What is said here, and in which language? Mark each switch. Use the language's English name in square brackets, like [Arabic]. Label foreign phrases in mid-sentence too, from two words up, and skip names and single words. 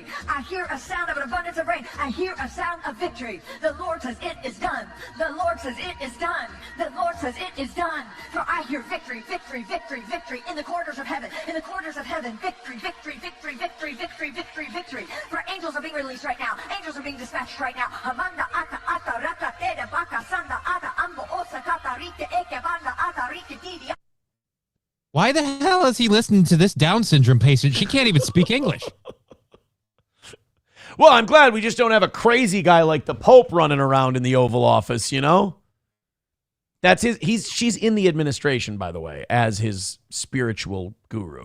[English] I hear a sound of an abundance of rain. I hear a sound of victory. The Lord says it is done. The Lord says it is done. The Lord says it is done. For I hear victory, victory, victory, victory in the corridors of heaven. In the corridors of heaven, victory, victory, victory, victory, victory, victory, victory. For angels are being released right now. Angels are being dispatched right now. Amanda ata ata rata tere baka sanda ata ambo osa kata rite eke banda ata rite didi. Why the hell is he listening to this Down syndrome patient? She can't even speak English. Well, I'm glad we just don't have a crazy guy like the Pope running around in the Oval Office, you know? That's she's in the administration, by the way, as his spiritual guru.